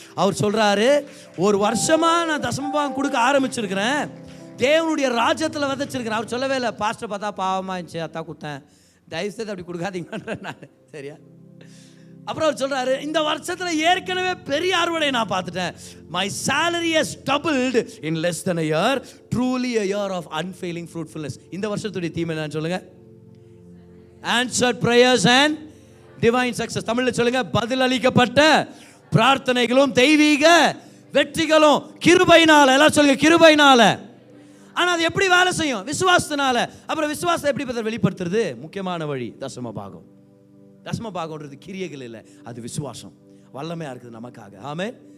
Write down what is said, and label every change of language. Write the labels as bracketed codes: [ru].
[ta] அவர் சொல்றாரு, ஒரு வருஷமா நான் தசமபாகம் கொடுக்க ஆரம்பிச்சிருக்கிறேன், தேவனுடைய ராஜ்யத்தில் விதைச்சிருக்கிறேன். அவர் சொல்லவே இல்லை, பாஸ்டர் பார்த்தா பாவமாக இருந்துச்சு அத்தா கொடுத்தேன், தயவுசெய்து அப்படி கொடுக்காதீங்கன்ற நான், சரியா? அப்புறம் அவர் சொல்றாரு, இந்த வருஷத்துல ஏற்கனவே பெரிய அறுவடை நான் பார்த்துட்டேன். [en] My salary has doubled in less than a year, truly a year of unfailing fruitfulness. [ta] இந்த வருஷத்துடைய தீம் என்னன்னு சொல்லுங்க? [en] Answered prayers and divine success. [ta] தமிழ்ல சொல்லுங்க, பதில் அளிக்கப்பட்ட பிரார்த்தனைகளும் தெய்வீக வெற்றிகளும் கிருபையினால. எல்லாம் சொல்லுங்க, கிருபையினால. ஆனா அது எப்படி வேலை செய்யும்? விசுவாசத்தினால. அப்புறம் விசுவாசத்தை எப்படி வெளிப்படுத்துறது? முக்கியமான வழி தசம பாகம். தசம பாகம்ன்றது கிரியைகள் இல்லை, அது விசுவாசம். வல்லமையா இருக்குது நமக்காக. ஆமென்.